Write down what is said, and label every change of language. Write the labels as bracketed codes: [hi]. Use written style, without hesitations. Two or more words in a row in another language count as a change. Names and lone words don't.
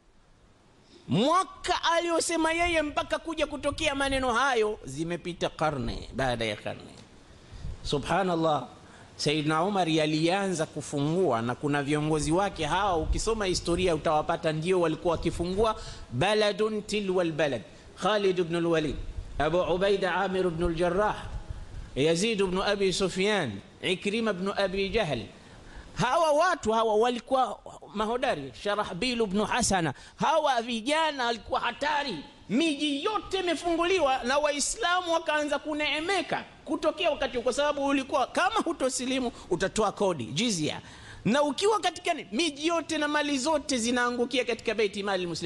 [sw] Mwaka aliosema yeye mpaka kuja kutokea maneno hayo zimepita karne baada ya karne. [ar] سبحان الله. [sw] Sayyidina Umar alianza kufungua, na kuna viongozi wake hawa ukisoma historia utawapata ndio walikuwa wakifungua [ar] بلد تلو البلد. [sw] Khalid ibn al-Walid, Abu Ubaida Amir ibn al-Jarrah, Yazid ibn Abi Sufyan, Ikrima ibn Abi Jahl. Hawa watu hawa walikuwa mahodari. Sharahbil ibn Hasana, hawa vijana walikuwa hatari. Miji yote imefunguliwa na Waislamu wakaanza kuneemeka kutokea wakati, kwa sababu ulikuwa kama hutosilimu utatoa kodi jizya, na ukiwa katika miji yote na mali zote zinaangukia katika [ar] بيت مال المسلمين.